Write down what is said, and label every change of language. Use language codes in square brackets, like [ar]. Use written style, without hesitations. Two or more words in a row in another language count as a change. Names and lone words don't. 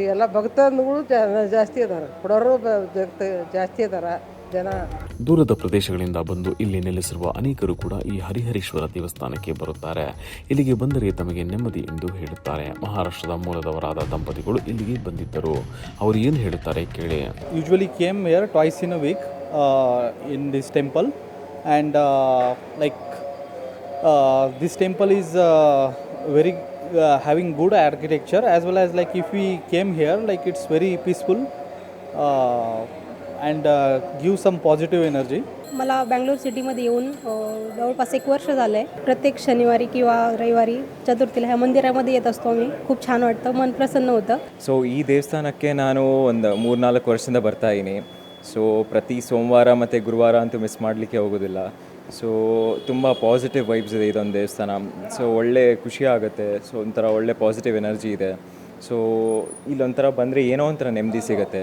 [kn] ಎಲ್ಲ ಭಕ್ತರುಗಳು ಜಾಸ್ತಿ ಅದಾರ, ಕೊಡೋರು ಜಾಸ್ತಿ ಅದಾರ ಜನ. ದೂರದ ಪ್ರದೇಶಗಳಿಂದ ಬಂದು ಇಲ್ಲಿ ನೆಲೆಸಿರುವ ಅನೇಕರು ಕೂಡ ಈ ಹರಿಹರೇಶ್ವರ ದೇವಸ್ಥಾನಕ್ಕೆ ಬರುತ್ತಾರೆ. ಇಲ್ಲಿಗೆ ಬಂದರೆ ತಮಗೆ ನೆಮ್ಮದಿ ಎಂದು ಹೇಳುತ್ತಾರೆ. ಮಹಾರಾಷ್ಟ್ರದ ಮೂಲದವರಾದ ದಂಪತಿಗಳು ಇಲ್ಲಿಗೆ ಬಂದಿದ್ದರು. ಅವರು ಏನು ಹೇಳುತ್ತಾರೆ ಕೇಳಿ. [en] Usually came here twice in a week in this temple, and this temple is very having good architecture, as well as like if we came here, like it's very peaceful and give some positive energy. [mr] मला बँगलोर सिटीमध्ये येऊन जवळपास 1 वर्ष झालं आहे. प्रत्येक शनिवारी किंवा रविवारी चतुर्थीला ह्या मंदिरामध्ये येत असतो आम्ही. खूप छान वाटतं, मन प्रसन्न होतं. [kn] ಸೊ ಈ ದೇವಸ್ಥಾನಕ್ಕೆ ನಾನು ಒಂದು 3-4 ವರ್ಷದಿಂದ ಬರ್ತಾ ಇದ್ದೀನಿ. ಸೊ ಪ್ರತಿ ಸೋಮವಾರ ಮತ್ತು ಗುರುವಾರ ಅಂತೂ ಮಿಸ್ ಮಾಡಲಿಕ್ಕೆ ಹೋಗೋದಿಲ್ಲ. ಸೊ ತುಂಬ [en] positive vibes [kn] ಇದೆ ಇದೊಂದು ದೇವಸ್ಥಾನ. ಸೊ ಒಳ್ಳೆ ಖುಷಿ ಆಗುತ್ತೆ. ಸೊ ಒಂಥರ ಒಳ್ಳೆ [en] positive energy [kn] ಇದೆ. ಸೊ ಇಲ್ಲೊಂಥರ ಬಂದರೆ ಏನೋ ಒಂಥರ ನೆಮ್ಮದಿ ಸಿಗುತ್ತೆ.